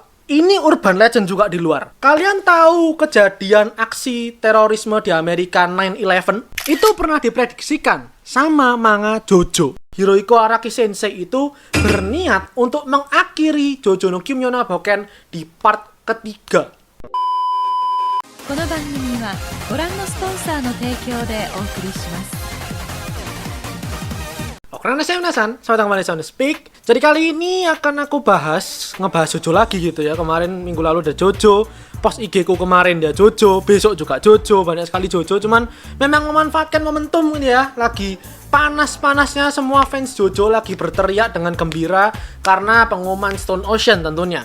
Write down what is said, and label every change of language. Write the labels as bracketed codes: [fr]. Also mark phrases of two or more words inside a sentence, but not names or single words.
[id] Ini [en] urban legend [id] juga di luar. Kalian tahu kejadian aksi terorisme di Amerika 9/11? Itu pernah diprediksikan sama manga JoJo. Hirohiko Araki Sensei itu berniat untuk mengakhiri JoJo no Kyuubi no Boken di part ketiga. [ja] この番組はご覧のスポンサーの提供でお送りします。 [id] Oke, saya Nasan, selamat datang kembali di Sound Speak. Jadi kali ini akan aku ngebahas JoJo lagi gitu ya. Kemarin minggu lalu ada JoJo, post IG ku kemarin dia JoJo, besok juga JoJo, banyak sekali JoJo. Cuman memang memanfaatkan momentum ini ya, lagi panas-panasnya semua fans JoJo lagi berteriak dengan gembira karena pengumuman Stone Ocean tentunya.